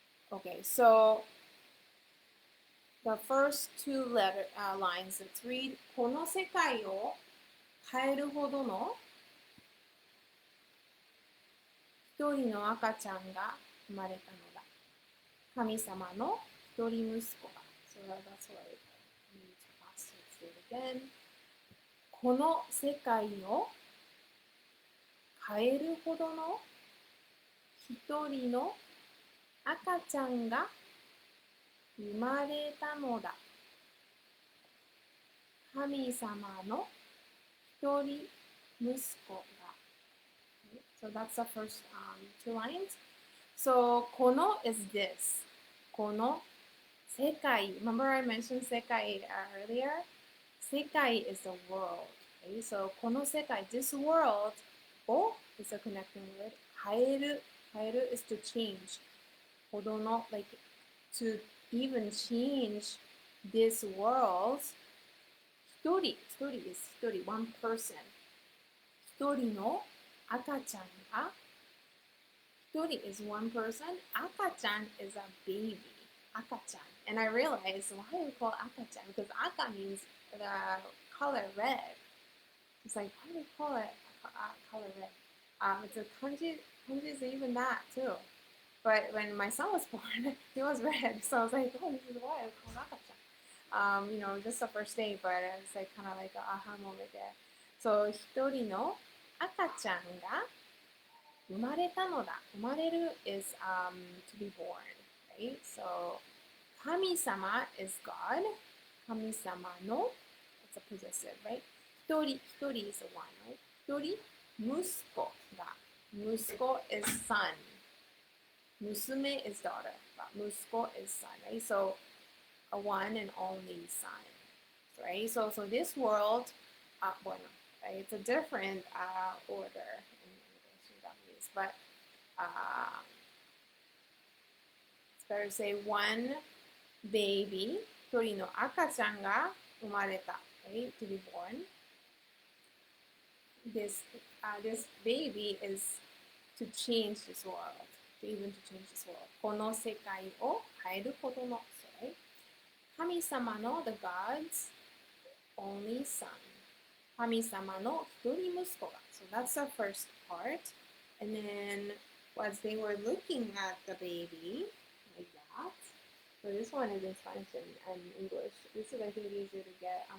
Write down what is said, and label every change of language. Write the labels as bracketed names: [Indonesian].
[English] Okay, so the first two lines, let's read. [Japanese] この世界を変えるほどの一人の赤ちゃんが生まれたのだ。神様の一人息子が。 [English] So that's what I need to translate it again. [Japanese] この世界を変えるほどの一人の赤ちゃんが生まれたのだ。神様の一人息子が。 [English] So that's the first two lines. So, この is this. [Japanese] この世界. [English] Remember I mentioned 世界 earlier? 世界 is the world. Okay? So, この世界, this world, を is a connecting word. 変える is to change. ほどの, like, to even change this world. 一人 is 一人, one person. [Japanese] 一人の赤ちゃんが、 [English] 一人 is one person, 赤ちゃん is a baby, 赤ちゃん. And I realized why we call 赤ちゃん, because 赤 means the color red. It's like, why do we call it color red? It's a kanji is even that too. But when my son was born, he was red, so I was like, oh, this is why I call 赤ちゃん. You know, just the first day, but it's like kind of like an aha moment there. [Japanese] So, 一人の赤ちゃんが生まれたのだ。 [English] 生まれる is to be born, right? So, 神様 is God. 神様の it's a possessive, right? 一人 is the one, right? [Japanese] 一人息子が。 [English] 息子 is son. 娘 is daughter. 息子 is son, right? So, a one and only son, right? So this world, [Spanish] bueno, [English] right? It's a different order in English, but it's better to say one baby, [Japanese] 一人の赤ちゃんが生まれた, [English] right? To be born. This baby is to change this world, to even to change this world. [Japanese] この世界を変えるほどの、 [English] right? 神様の the God's only son. [Japanese] 神様の一人息子が. [English] So that's the first part. And then as they were looking at the baby, like that. So this one is in Spanish and English. This is I think easier to get.